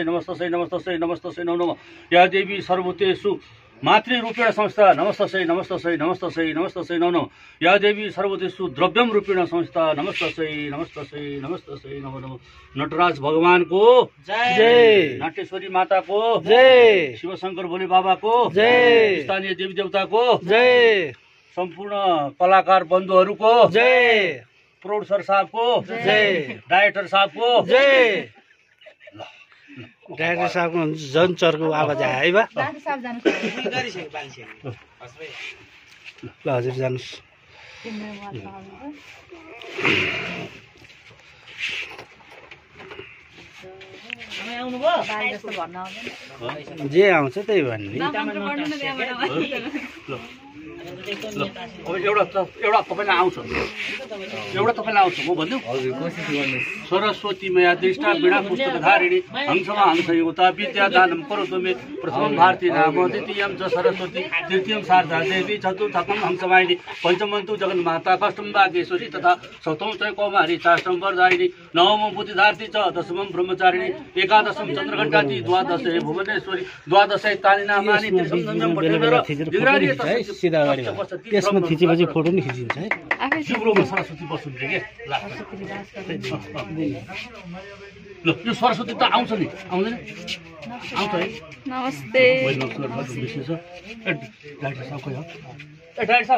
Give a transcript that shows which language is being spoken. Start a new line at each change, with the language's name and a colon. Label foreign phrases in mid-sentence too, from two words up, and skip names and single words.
Sanskrit: नमस्तस्यै नमस्तस्यै नमस्तस्यै नमो नमः या देवी सर्वभूतेषु मातृरूपेण संस्था नमस्तस्यै नमस्तस्यै नमस्तस्यै नमस्तस्यै नमो नमः या देवी सर्वभूतेषु द्रव्यम रूपेण संस्था नमस्तस्यै नमस्तस्यै नमस्तस्यै नमो नमः
Nepali: नटराज भगवानको जय नाटेश्वरी माताको जय शिवशंकर भोले बाबाको जय स्थानीय देवी देवताको जय सम्पूर्ण कलाकार बन्धुहरूको जय प्रोड्युसर साहबको जय डाइरेक्टर साहबको जय डाइरेक्टर साहबको झन् चर्को आवाज आयो है बा ल हजुर जानुहोस् जे आउँछ त्यही भन्ने एउटा तपाईँलाई आउँछ म भन्छु
Sanskrit: सरस्वती मया दृष्टा वीणा पुस्तकधारिणी हंसमा हंसयुता विद्यादानं करोतु मे प्रथमं भारती नाम द्वितीयं च सरस्वती तृतीयं शारदा देवी चतुर्थं हंसवाहिनी पञ्चमं तु जगन्माता षष्ठं वागेश्वरी तथा सप्तमं च कौमारी चाष्टं वरदायिनी नवमं बुद्धिधार्थी च दशमं ब्रह्मचारिणी एकादशं चन्द्रघण्टाति द्वादशे भुवनेश्वरी द्वादशे तानि नामानि त्रिसंजं पठेर
Nepali: त्यसमा खिचेपछि फोटो नि खिचिन्छ है जिब्रोमा सरस्वती बस्नुहुन्छ के ल यो सरस्वती त आउँछ नि आउँदैन आउँछ है नमस्ते डाक्टर साहब खोइ हो ए डाक्टर साहब